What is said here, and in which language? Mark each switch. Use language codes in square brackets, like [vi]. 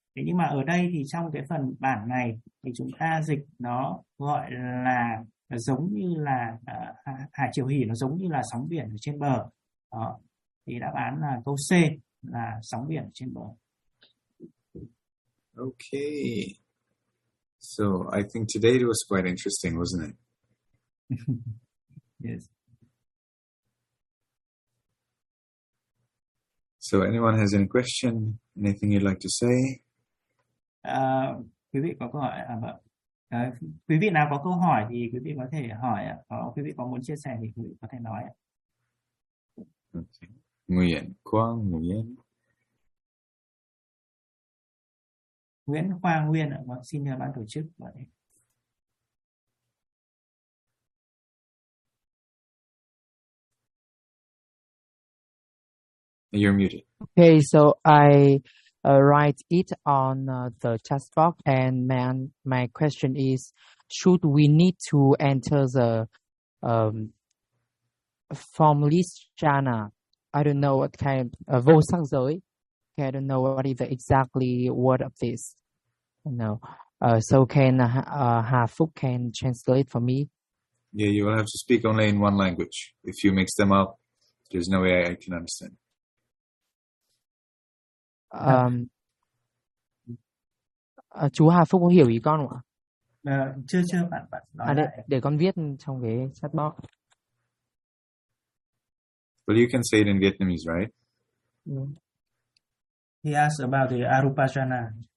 [vi] Thế nhưng mà ở đây thì trong cái phần bản này thì chúng ta dịch nó gọi là giống như là hải triều hỉ, nó giống như là sóng biển ở trên bờ. Đó. Thì đáp án là câu C, là sóng biển trên bờ. [en] Okay. So I think today it was quite interesting, wasn't it? Yes. So anyone has any question, anything you'd like to say? [vi] Quý vị có câu hỏi à, quý vị nào có câu hỏi thì quý vị có thể hỏi ạ. Quý vị có muốn chia sẻ thì quý vị có thể nói ạ. Nguyễn Quang Nguyễn. Nguyễn Quang Nguyễn ạ, xin nhờ ban tổ chức ạ. [en] You're muted. Okay, so I write it on the chat box, and my question is, should we need to enter the formless jhana? I don't know what kind of vô sắc giới. Okay, I don't know what is the exactly word of this. No. So can Hà Phúc can translate for me? Yeah, you will have to speak only in one language. If you mix them up, there's no way I can understand. [vi] Chú Hà Phúc có hiểu ý con không ạ? Chưa bạn nói. Để con viết trong cái chat box. [en] Well, you can say it in Vietnamese, right? He asked about the Arupa Jhana.